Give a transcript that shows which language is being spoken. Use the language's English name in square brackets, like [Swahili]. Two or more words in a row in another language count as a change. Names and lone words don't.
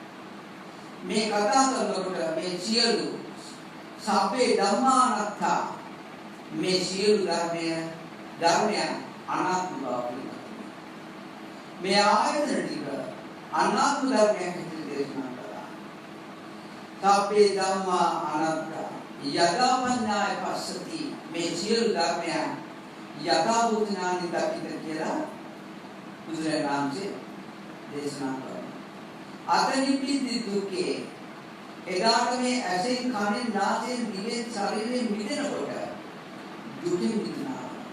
[Sinhala] මේ කතා කරනකොට මේ සියලු [Pali] සබ්බේ ධම්මානත්තා [Sinhala] මේ සියලු ධර්මයන් අනාත්ම බව මේ ආයතන ටික අනාත්ම ධර්මයන් විදිහට දේශනා කළා. [Pali] සබ්බේ ධම්මා අනාත්තා යදා පඤ්ඤාය පස්සති [Sinhala] මේ සියලු ධර්මයන් යථා භූත ඥානෙ දකින්න කියලා බුදුරජාණන් වහන්සේ දේශනා කළා. අතනිපිති දුකේ එදාට මේ ඇසෙන් කනෙන් නාසයෙන් දිවෙන් ශරීරයෙන් මිදෙනකොට දුකින් මිදෙනවා.